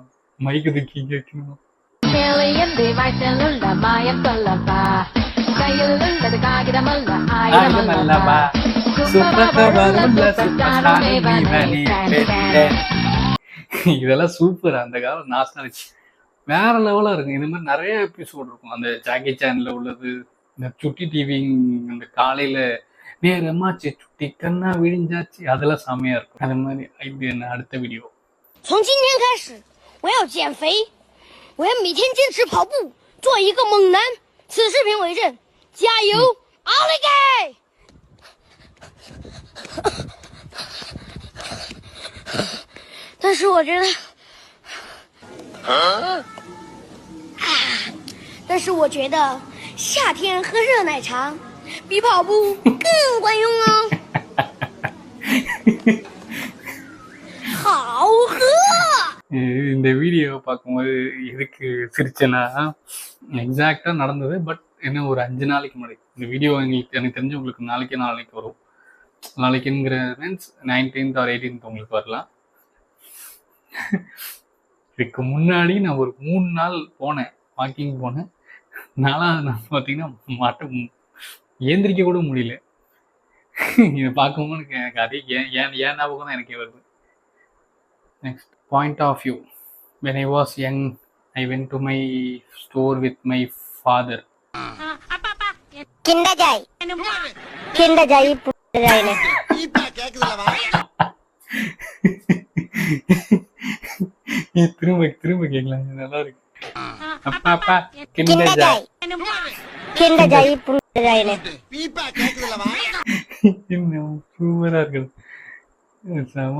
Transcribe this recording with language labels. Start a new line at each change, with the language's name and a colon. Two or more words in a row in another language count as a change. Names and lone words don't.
Tamil: மைக்கு தூக்கி இங்க வைக்கணும். இதெல்லாம் சூப்பர். அந்த காலம் நாஸ்டாலஜி வேற லெவலா இருக்கும். இந்த மாதிரி நிறைய எபிசோட் இருக்கும். அந்த ஜாக்கி சேனல்ல உள்ளது, இந்த சுட்டி டிவி, இந்த காலையில நேரமாச்சு சுட்டி கண்ணா விழிஞ்சாச்சு, அதெல்லாம் செமையா இருக்கும். அது மாதிரி இது என்ன அடுத்த வீடியோ.
Chinese: 从今天开始，我要减肥，我要每天坚持跑步，做一个猛男。此视频为证，加油，奥利给！但是我觉得，夏天喝热奶茶比跑步更管用哦。好喝。
Tamil: இந்த வீடியோ பார்க்கும்போது எதுக்கு சிரிச்சேன்னா, எக்ஸாக்டா நடந்தது. பட் என்ன ஒரு 5 நாளைக்கு முன்னாடி இந்த வீடியோ எனக்கு தெரிஞ்சு உங்களுக்கு நாளைக்கு வரும். நாளைக்குங்கிற மீன்ஸ் 19th or 18th உங்களுக்கு வரலாம். இதுக்கு முன்னாடி நான் ஒரு 3 நாள் போனேன், வாக்கிங் போனேன். 4வது நாள் பார்த்தீங்கன்னா ஏந்திரிக்க கூட முடியல. இதை பார்க்கும்போது எனக்கு அதே ஏன் ஞாபகம் தான் எனக்கே வருது.
English: next point of view. when I was young, I went to my store with my father. Kinder Joy. Kinder Joy.
Tamil: இப்ப கேக்குதுலவா திரும்ப கேட்கலாம், நல்லா இருக்கு. அப்பா Kinder Joy. Kinder Joy. இப்ப கேக்குதுலவா சூப்பரா இருக்குது. செம.